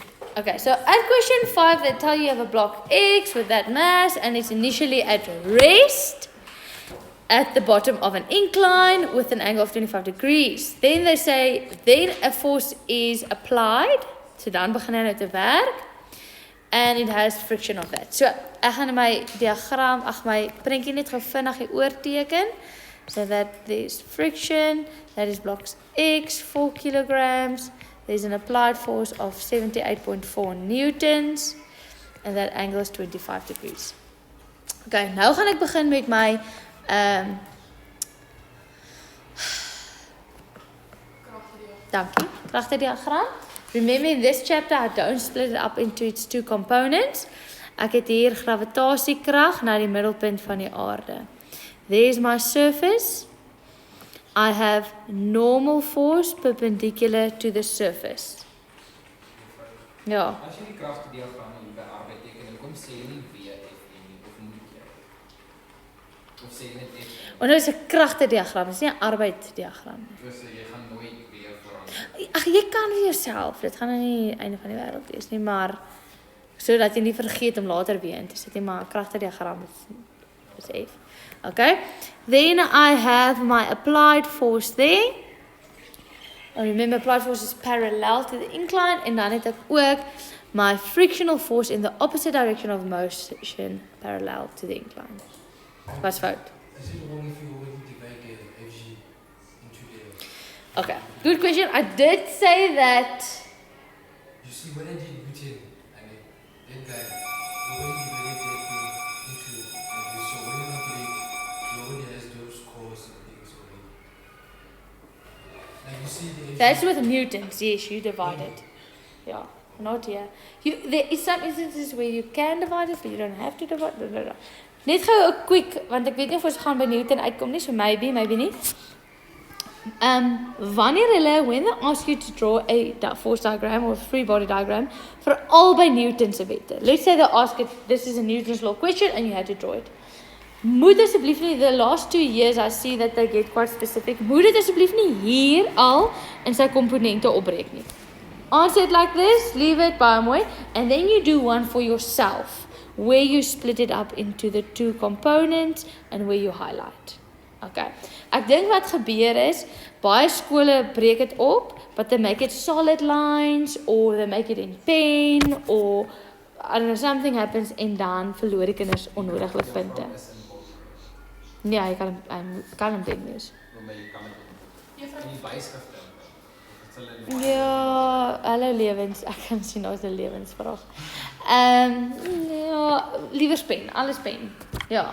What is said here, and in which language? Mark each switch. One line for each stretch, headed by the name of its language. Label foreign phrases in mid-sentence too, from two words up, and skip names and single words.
English: Okay, so at question 5, they tell you have a block X with that mass and it's initially at rest at the bottom of an incline with an angle of 25 degrees. Then they say, then a force is applied.
Afrikaans: So dan begin hy nou te werk.
English: And it has friction of that.
Afrikaans: So ek gaan my diagram, my prentjie net gou vinnig hier oorteken.
English: So that there's friction, that is blocks X, 4 kilograms. There's an applied force of 78.4 newtons. And that angle is 25 degrees.
Afrikaans: Okay, nou gaan ek begin met my dankie, kragtediagram.
English: Remember in this chapter I don't split it up into its two components.
Afrikaans: Ek het hier gravitasiekrag na die middelpunt van die aarde.
English: There's my surface. I have normal force perpendicular to the surface.
Afrikaans: Ja. As jy die kragtediagram hier by arbeid teken, kom sê jy nie WF nie, of moet jy? Of sê jy net F? Want dit is 'n kragtediagram, dit is nie 'n arbeidsdiagram nie. Dus jy gaan nooit WF verander. Ag, jy kan vir jouself, dit gaan nou nie einde van die wêreld wees nie, maar sodat jy nie vergeet om later weer in te sit nie, maar 'n kragtediagram is F. Okay?
English: Then I have my applied force there. Remember, applied force is parallel to the incline, and
Afrikaans: dan het ek ook my
English: frictional force in the opposite direction of motion parallel to the incline.
Afrikaans: Wat's fout?
English: Is it wrong if you already divide Fg into the... Okay, good question. I did say that. You see, when I did Newton, I mean, that guy, you already divided that thing into this. So when you calculate, you already has those cores and things already. Like you see the... That's with newtons. Yes, you divide it. Yeah, not here. There is some instances where you can divide it, but you don't have to divide it.
Afrikaans: Net gou 'n quick, want ek weet nie of ons gaan by Newton uitkom nie, so maybe nie.
English: When they ask you to draw a force diagram or a free body diagram for all by Newton
Afrikaans: se wette.
English: Let's say they ask it, this is a Newton's law question and you had to draw it.
Afrikaans: Moet asseblief nie,
English: the last 2 years I see that they get quite specific.
Afrikaans: Moet dit asseblief nie hier al in sy komponente opbreek nie.
English: Answer it like this, leave it
Afrikaans: baie mooi,
English: and then you do one for yourself, where you split it up into the two components and where you highlight.
Afrikaans: Okay. Ek dink wat gebeur is, baie skole breek dit op,
English: but they make it solid lines or they make it in pen or I don't know, something happens
Afrikaans: en dan verloor die kinders onnodig met punte. Ja, jy kan hom ding wees. Ja, hallo lewens, ek kan sien ons 'n lewensvraag. Ja, liewer pen, alles pen. Ja.